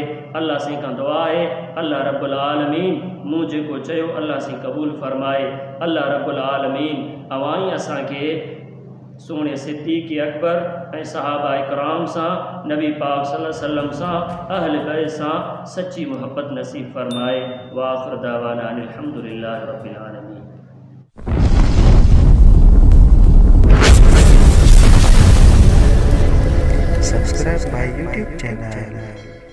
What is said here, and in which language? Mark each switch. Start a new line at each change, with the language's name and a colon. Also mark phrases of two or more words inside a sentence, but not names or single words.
Sindhi: अल्लाह से खां दुआ आहे, अल्लाह
Arabic: رب العالمين
Sindhi: मूं जेको चयो अल्लाह से क़बूल फरमाए। अल्लाह
Arabic: رب العالمين
Sindhi: अवाई असांखे सोने सिद्दीक़ अकबर ऐं सहाबा इकराम सां, नबी पाक
Arabic: صلى الله عليه وسلم
Sindhi: सां, अहल बैत सां सच्ची मोहब्बत नसीब फरमाए।
Arabic: و آخر دعوانا أن الحمد لله رب العالمين.
English: Subscribe my YouTube channel.